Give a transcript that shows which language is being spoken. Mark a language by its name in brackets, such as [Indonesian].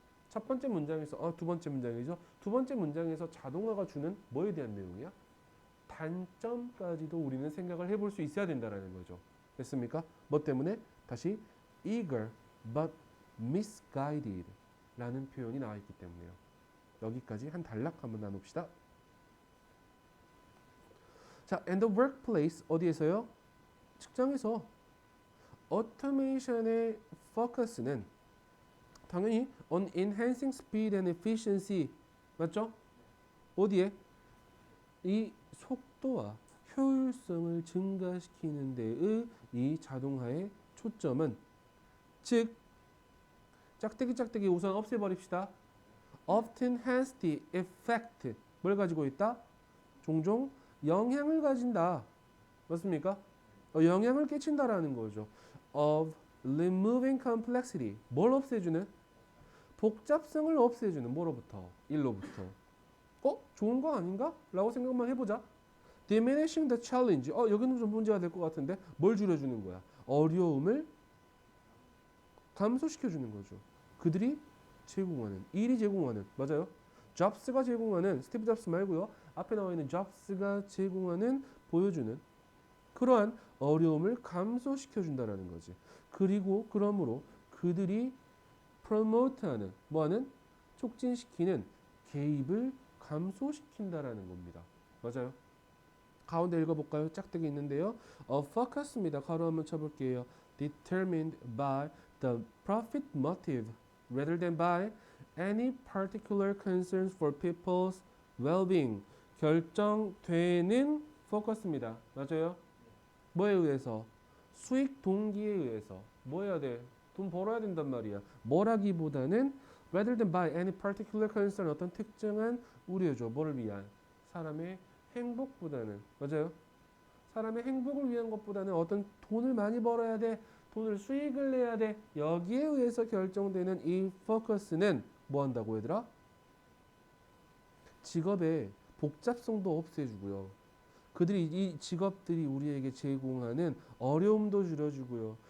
[Korean] 첫 번째 문장에서 두 번째 문장이죠. 두 번째 문장에서 자동화가 주는 뭐에 대한 내용이야? 단점까지도 우리는 생각을 해볼 수 있어야 된다는 거죠. 됐습니까? 뭐 때문에? 다시 [English] eager but misguided [Korean] 라는 표현이 나와 있기 때문에요. 여기까지 한 단락 한번 나눕시다. 자, [English] and the workplace [Korean] 어디에서요? 직장에서 automation의 focus는 당연히 [English] on enhancing speed and efficiency [Korean] 맞죠? 어디에? 이 속도와 효율성을 증가시키는 데의 이 자동화의 초점은 즉 짝대기 우선 없애버립시다. [English] often has the effect [Korean] 뭘 가지고 있다? 종종 영향을 가진다. 맞습니까? 영향을 끼친다라는 거죠. [English] of removing complexity [Korean] 뭘 없애주는? 복잡성을 없애주는 뭐로부터? 일로부터. 좋은 거 아닌가? 라고 생각만 해보자. [English] diminishing the challenge [Korean] 여기는 좀 문제가 될 것 같은데 뭘 줄여주는 거야? 어려움을 감소시켜주는 거죠. 그들이 제공하는 일이 제공하는 맞아요. 잡스가 제공하는 스티브 잡스 말고요. 앞에 나와 있는 잡스가 제공하는 보여주는 그러한 어려움을 감소시켜준다라는 거지. 그리고 그러므로 그들이 프로모트하는 뭐하는 촉진시키는 개입을 감소시킨다라는 겁니다. 맞아요. 가운데 읽어볼까요? 짝대기 있는데요. focus입니다. 가로 한번 쳐볼게요. [English] determined by the profit motive rather than by any particular concerns for people's well-being. [Korean] 결정되는 focus입니다. 맞아요? 뭐에 의해서? 수익 동기에 의해서. 뭐 해야 돼? 돈 벌어야 된단 말이야. 뭐라기보다는 [English] rather than by any particular concern [Korean] 어떤 특정한 우려죠. 뭐를 위한? 사람의 행복보다는 맞아요? 사람의 행복을 위한 것보다는 어떤 돈을 많이 벌어야 돼. 돈을 수익을 내야 돼. 여기에 의해서 결정되는 이 포커스는 뭐 한다고 얘들아? 직업의 복잡성도 없애주고요. 이 직업들이 우리에게 제공하는 어려움도 줄여주고요.